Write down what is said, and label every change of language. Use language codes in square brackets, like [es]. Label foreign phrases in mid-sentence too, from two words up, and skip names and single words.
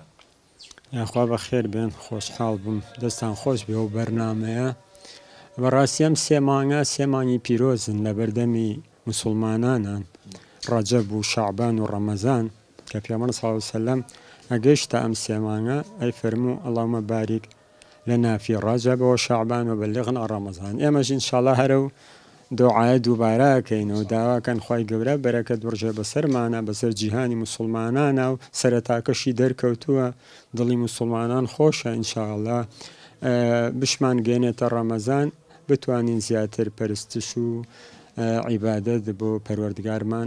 [ckb] یاخوا بە خێر بێن خۆشحاڵ بووم دەستان خۆش بێ و بەرنامەیە بەڕاستی ئەم سێ مانگە سێ مانگی پیرۆزن لە بەردەمی مسلمانانان ڕەجەب و شەعبان و ڕەمەزان کە پێغەمبەر [ar] صلی الله علیه وسلم [ckb] ئەگەیشتە ئەم سێ مانگە ئەی فەرموو [ar] اللهم بارك لنا في رجب وشعبان وبلغنا [ckb] رمضان ئێمەش ئینشاءالله هەرە و دعاە دووبارەکەین و داواکەن خی گەورە بەرەکەت وەرجێ بەسەرمانە بەسەر جیهانی مسلمانانە و سەرەتاکەشی دەرکەوتووە دڵی مسلمانان خۆشە ئینشاءالله بشمان گەێنێتە ڕەمەزان بتوانین زیاتر پەرستش و عیبادەت بۆ پەروەردگارمان